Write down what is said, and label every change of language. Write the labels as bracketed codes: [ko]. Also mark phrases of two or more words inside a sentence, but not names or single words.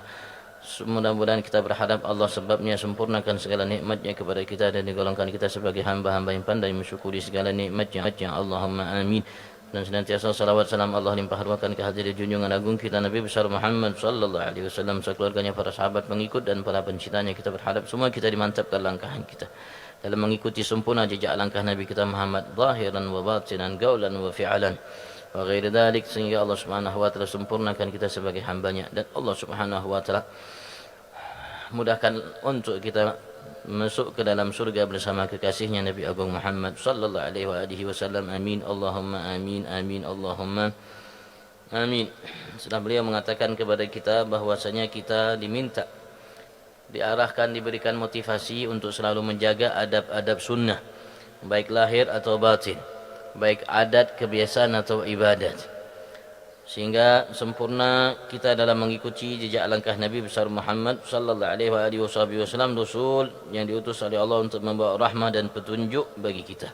[id] Mudah-mudahan kita berharap Allah sebabnya sempurnakan segala nikmatnya kepada kita dan digolongkan kita sebagai hamba-hamba yang pandai mensyukuri segala nikmatnya. [ar] اللهم آمين. [id] Dan senantiasa salawat salam Allah limpah ruahkan kehadiran junjungan agung kita Nabi besar Muhammad [ar] صلى الله عليه وسلم, [id] sekeluarganya, para sahabat pengikut dan para pencintanya. Kita berharap semua kita dimantapkan langkahan kita dalam mengikuti sempurna jejak langkah Nabi kita Muhammad [ar] ظاهرا وباطنا قولا وفعلا وغير ذلك, [id] sehingga Allah [ar] سبحانه وتعالى [id] sempurnakan kita sebagai hambanya dan Allah [ar] سبحانه وتعالى [id] mudahkan untuk kita masuk ke dalam surga bersama kekasihnya Nabi Agung Muhammad [ar] صلى الله عليه وسلم. آمين اللهم آمين آمين اللهم آمين. [id] Setelah beliau mengatakan kepada kita bahwasanya kita diminta, diarahkan, diberikan motivasi untuk selalu menjaga adab-adab sunnah, baik lahir atau batin, baik adat, kebiasaan atau ibadat, sehingga sempurna kita dalam mengikuti jejak langkah Nabi besar Muhammad [ar] صلى الله عليه وسلم, [id] rasul yang diutus oleh Allah untuk membawa rahmah dan petunjuk bagi kita.